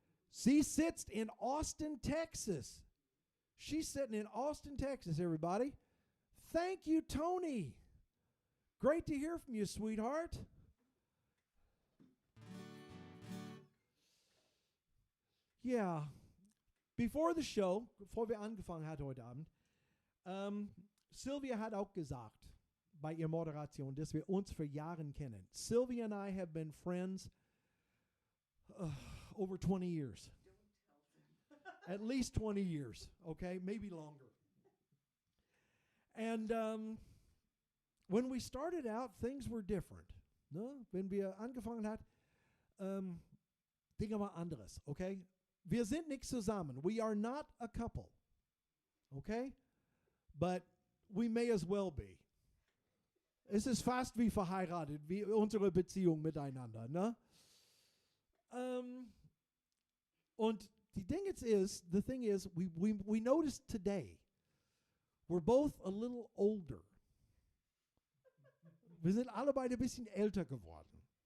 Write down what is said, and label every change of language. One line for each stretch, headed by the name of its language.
German: Sie sitzt in Austin, Texas.
English: She's sitting in Austin, Texas, everybody. Thank you, Tony. Great to hear from you, sweetheart. Yeah. Before the show,
German: bevor wir angefangen hatten heute Abend, Sylvia hat auch gesagt bei ihrer Moderation, dass wir uns für Jahre kennen.
English: Sylvia and I have been friends over 20 years. At least 20 years, okay? Maybe longer. And when we started out, things were different. No?
German: Wenn wir angefangen hat, Dinge war anderes, okay? Wir sind nicht zusammen.
English: We are not a couple, okay? But we may as well be.
German: Es ist fast wie verheiratet, wie unsere Beziehung miteinander, ne?
English: Und the thing is, we noticed today, we're both a little older.
German: Wir sind alle beide ein bisschen älter geworden.